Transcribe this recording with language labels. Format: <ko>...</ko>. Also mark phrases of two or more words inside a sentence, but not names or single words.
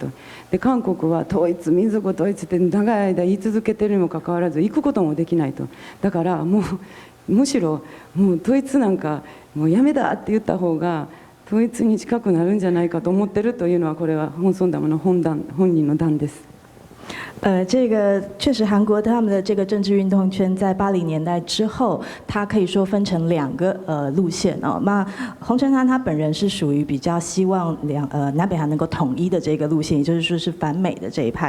<ja>で韓国は統一民族統一って長い間言い続けてるにもかかわらず行くこともできないと。だからもうむしろもう統一なんかもうやめだって言った方が統一に近くなるんじゃないかと思ってるというのは、これは本尊ダムの本人の談です。</ja> <zh>这个确实，韩国他们的这个政治运动圈在80年代之后，它可以说分成2个路线哦。那洪承畴他本人是属于比较希望南北韩能够统一的这个路线，也就是说是反美的这一派。</zh>